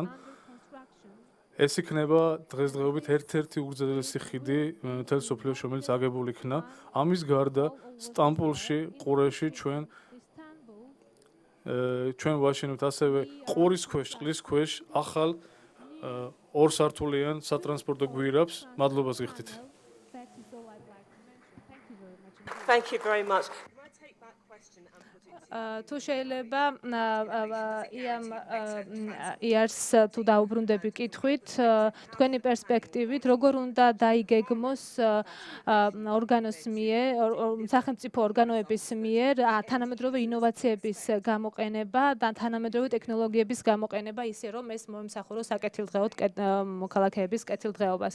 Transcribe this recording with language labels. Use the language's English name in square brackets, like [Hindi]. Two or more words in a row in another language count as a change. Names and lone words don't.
[Georgian] ეს იქნება დღესდღეობით ერთ-ერთი უგრძელესი ხიდი მთელ მსოფლიოში, რომელიც აგებული იქნა. ამის გარდა სტამბოლში, ყურეში ჩვენ ვაშენებთ ასევე ყურის ქვეშ, წყლის ქვეშ ახალ ორსართულიან სატრანსპორტო გვირაბს. მადლობას გიხდით. [English] Thank you very much. [Georgian] თუ შეიძლება იარს თუ დაუბრუნდები კითხვით, თქვენი პერსპექტივით, როგორ უნდა დაიგეგმოს ორგანოს მიერ, სახელმწიფო ორგანოების მიერ თანამედროვე ინოვაციების გამოყენება და თანამედროვე ტექნოლოგიების გამოყენება ისე, რომ ეს მოემსახუროს საკეთილდღეოდ მოქალაქეების კეთილდღეობას.